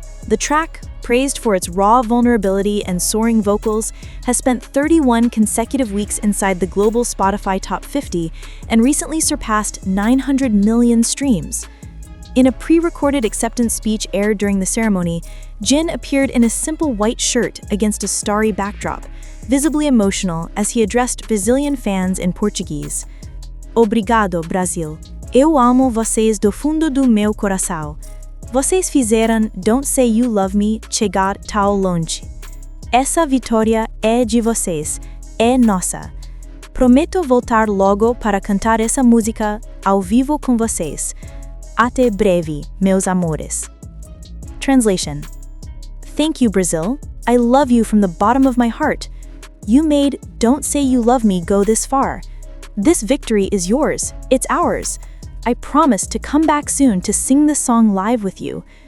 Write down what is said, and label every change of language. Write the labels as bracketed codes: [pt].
[en] The track, praised for its raw vulnerability and soaring vocals, has spent 31 consecutive weeks inside the global Spotify Top 50 and recently surpassed 900 million streams. In a pre-recorded acceptance speech aired during the ceremony, Jin appeared in a simple white shirt against a starry backdrop, visibly emotional as he addressed Brazilian fans in Portuguese. [pt] Obrigado, Brasil. Eu amo vocês do fundo do meu coração. Vocês fizeram Don't Say You Love Me chegar tão longe. Essa vitória é de vocês, é nossa. Prometo voltar logo para cantar essa música ao vivo com vocês. Até breve, meus amores. [en] Translation: Thank you, Brazil. I love you from the bottom of my heart. You made Don't Say You Love Me go this far. This victory is yours. It's ours. I promise to come back soon to sing this song live with you.